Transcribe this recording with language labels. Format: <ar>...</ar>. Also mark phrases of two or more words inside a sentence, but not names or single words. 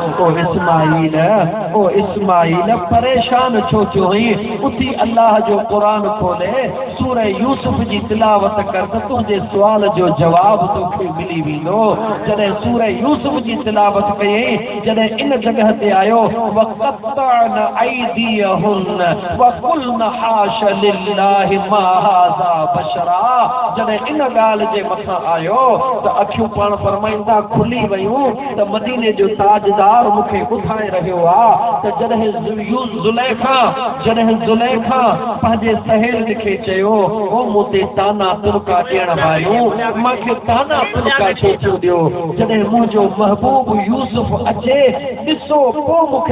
<sd>ओ इस्माइल परेशान छो थियो आहीं उथी अल्लाह जो क़ुरान खोले सूरह यूसुफ जी तिलावत कर त तुंहिंजे सुवाल जो जवाब तोखे मिली वेंदो जॾहिं सूरह यूसुफ जी तिलावत कयई जॾहिं इन जगह ते आयो</sd> <ar>وقطعن أيديهن وقلن حاش لله ما هذا بشرا</ar> <sd>जॾहिं इन ॻाल्हि जे मथां आयो त अखियूं पाण फरमाईंदा खुली वयूं त मदीने जो ताजदार मूंखे ॿुधाए रहियो आहे त जॾहिं ज़ुलैखा पंहिंजे सहेल खे चयो ओ मूं ते ताना तुरका ॾियण वारियूं मूंखे ताना तुरका छो थियो ॾियो जॾहिं मुंहिंजो महबूब यूसुफ अचे ॾिसो पोइ मूंखे</sd>